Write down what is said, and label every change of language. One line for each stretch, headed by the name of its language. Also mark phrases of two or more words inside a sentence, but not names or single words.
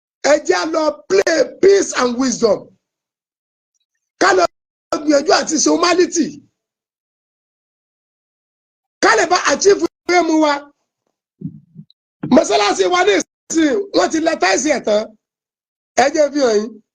Yoruba: Ẹ jẹ́ á lọ
English: play peace and wisdom.
Yoruba: Ká lọ gbìyànjú àti ṣe humanity. Ká lè bá
English: achieve aim
Yoruba: wa. Mọ́sálásí wa ní ìsìn, wọ́n ti lẹ táìsì ẹ̀ tán. Ẹ jẹ́ fi hàn yín.